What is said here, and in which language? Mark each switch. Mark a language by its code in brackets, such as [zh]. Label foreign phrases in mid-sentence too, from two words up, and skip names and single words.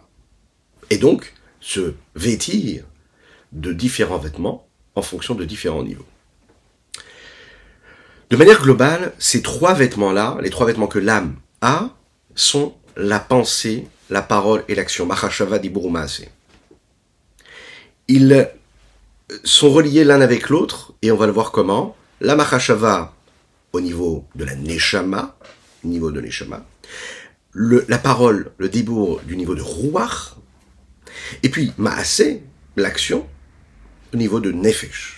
[fr] Et donc, se vêtir de différents vêtements en fonction de différents niveaux. De manière globale, ces 3 vêtements-là, les 3 vêtements que l'âme a, sont la pensée, la parole et l'action. [he] מחשבה דיבור מעשה. [fr] Ils sont reliés l'un avec l'autre, et on va le voir comment. La Machashava au niveau de la Neshama, la parole, le dibur du niveau de Ruach, et puis Maaseh, l'action, au niveau de Nefesh.